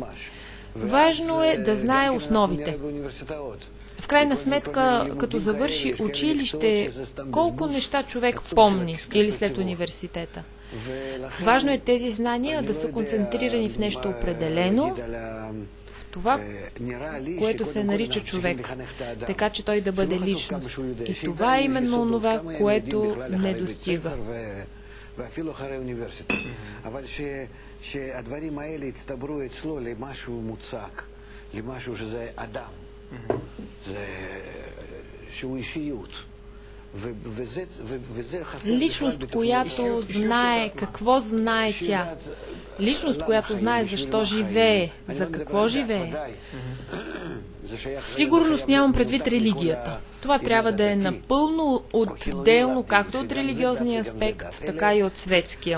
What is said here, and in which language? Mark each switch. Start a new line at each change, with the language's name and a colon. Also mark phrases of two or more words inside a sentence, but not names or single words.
Bulgarian: Важно е да знае основите. В крайна сметка, като завърши училище, колко неща човек помни или след университета. Важно е тези знания да са концентрирани в нещо определено, в това, което се нарича човек, така че той да бъде личност. И това е именно онова, което не достига.
Hebrew: שהדברים האלה הצטברו אצלו למשהו מוצק, למשהו שזה אדם, שהוא אישיות.
Bulgarian: Личност, която знае какво знае тя. Личност, която знае защо живее, за какво живее. Сигурност нямам предвид религията. Това трябва да е напълно отделно както от религиозния аспект, така и от светския.